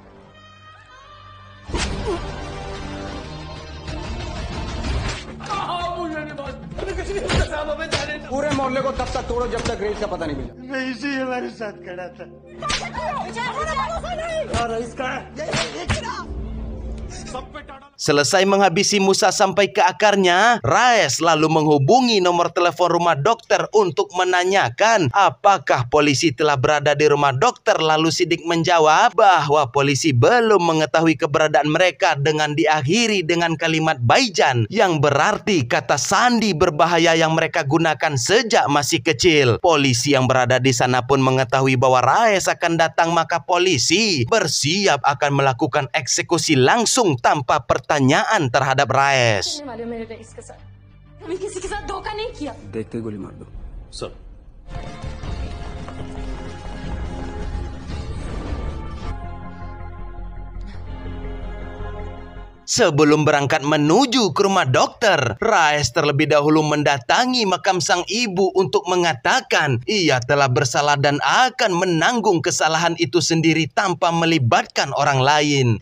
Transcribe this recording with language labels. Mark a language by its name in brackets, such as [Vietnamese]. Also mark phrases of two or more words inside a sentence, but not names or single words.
[Hindi] पूरे मोहल्ले को तब तक तोड़ो जब तक रेस का पता नहीं मिला। मैं इसी हमारे साथ खड़ा था। और इसका [Indonesian] Selesai menghabisi Musa sampai ke akarnya, Raes lalu menghubungi nomor telepon rumah dokter untuk menanyakan apakah polisi telah berada di rumah dokter. Lalu Siddiq menjawab bahwa polisi belum mengetahui keberadaan mereka dengan diakhiri dengan kalimat Baijan yang berarti kata sandi berbahaya yang mereka gunakan sejak masih kecil. Polisi yang berada di sana pun mengetahui bahwa Raes akan datang, maka polisi bersiap akan melakukan eksekusi langsung tanpa pertanyaan terhadap Raes. [Hindi] देखते गोली मार दो सर। [Indonesian] Sebelum berangkat menuju ke rumah dokter, Raes terlebih dahulu mendatangi makam sang ibu untuk mengatakan ia telah bersalah dan akan menanggung kesalahan itu sendiri tanpa melibatkan orang lain.